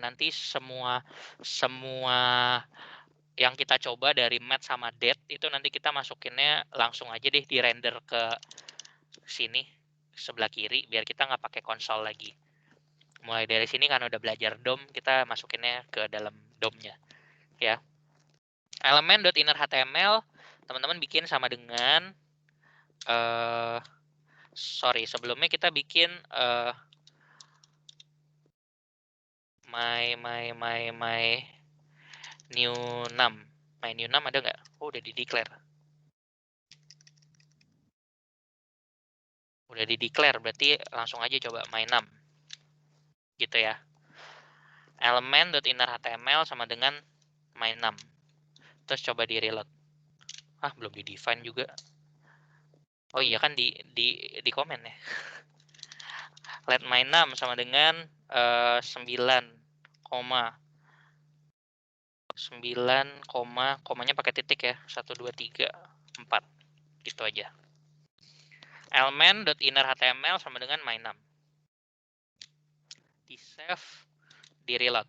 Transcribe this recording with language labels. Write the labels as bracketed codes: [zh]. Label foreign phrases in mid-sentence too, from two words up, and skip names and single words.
[id] Nanti semua yang kita coba dari math sama date itu nanti kita masukinnya langsung aja deh di render ke sini sebelah kiri biar kita nggak pakai konsol lagi. Mulai dari sini kan udah belajar DOM, kita masukinnya ke dalam DOM-nya ya. Element.inner.html teman-teman bikin sama dengan sebelumnya kita bikin [en] my new num. My new num [id] ada nggak? Oh, udah di declare. Udah di declare, berarti langsung aja coba [en] my num. [id] Gitu ya. Element.inner.html sama dengan [en] my num. [id] Terus coba di reload. Belum di define juga. Oh iya kan di komen ya. [en] Let my num [id] sama dengan 9, komanya pakai titik ya. 1, 2, 3, 4. Gitu aja. Element.inner.html sama dengan [en] my num. [id] Di save, di reload.